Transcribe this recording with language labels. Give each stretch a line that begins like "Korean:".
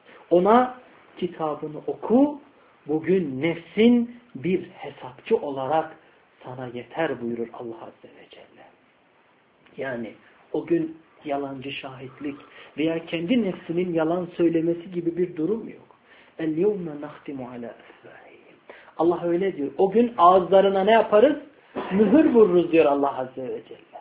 Turkish: Ona kitabını oku, bugün nefsin bir hesapçı olarak sana yeter buyurur Allah Azze ve Celle. Yani o gün yalancı şahitlik veya kendi nefsinin yalan söylemesi gibi bir durum yok.
Arabic: اَلْيَوْمَ نَخْتِمُ عَلَى اَفْوَاهِهِمْ
Turkish: Allah öyle diyor. O gün ağızlarına ne yaparız? Mühür vururuz diyor Allah Azze ve Celle.